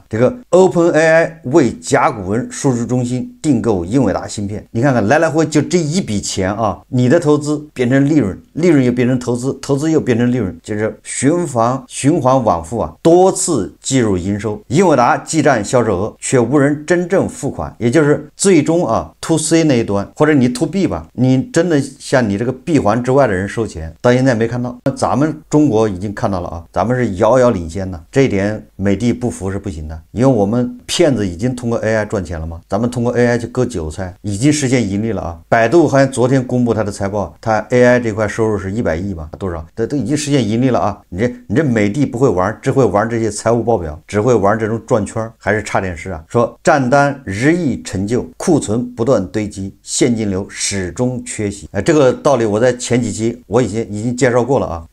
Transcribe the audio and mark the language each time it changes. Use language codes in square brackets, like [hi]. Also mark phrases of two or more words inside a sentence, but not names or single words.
[zh] 這個 OpenAI 為甲骨文數據中心訂購英偉達芯片，你看看來來回就這一筆錢你的投資變成利潤，利潤又變成投資，投資又變成利潤，就是循環往復多次計入營收。英偉達記賬銷售額卻無人真正付款，也就是最終 [en] to C [zh] 那一端，或者你 [en] to B [zh] 吧，你真的向你这个闭環之外的人收钱，到现在没看到。咱们中国已经看到了啊，咱们是遥遥领先的，这一点美的不服是不行的，因为我们騙子已经通過 AI 賺錢了嘛，咱們通過 AI 去割韭菜，已經實現盈利了啊。百度好像昨天公布它的財報，它 AI 這塊收入是100億吧，多少？都已經實現盈利了啊。你這美的不會玩，只會玩這些財務報表，只會玩這種轉圈，還是差點事啊。說賬單日益陳舊，庫存不斷堆積，現金流始終缺席。這個道理我在前幾期我已經介紹過了啊。